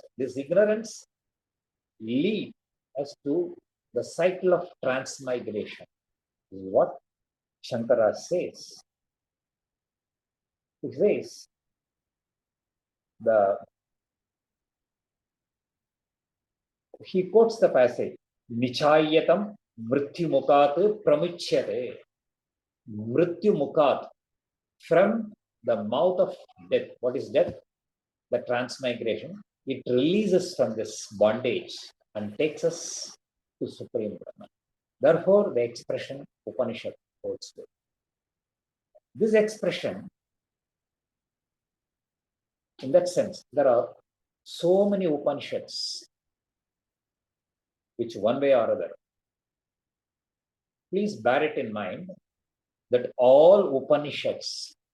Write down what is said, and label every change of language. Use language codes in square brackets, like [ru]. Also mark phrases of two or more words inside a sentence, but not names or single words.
[en] This ignorance leads us to the cycle of transmigration. This is what Shankara says. He says, he quotes the passage, [sa] Nichayatam mrityumukat pramuchyate. [en] Mrityumukat, from the mouth of death. What is death? The transmigration. It releases from this bondage and takes us to Supreme Brahman. Therefore, the expression Upanishad holds good. This expression, in that sense, there are so many Upanishads which one way or other, please bear it in mind that all Upanishads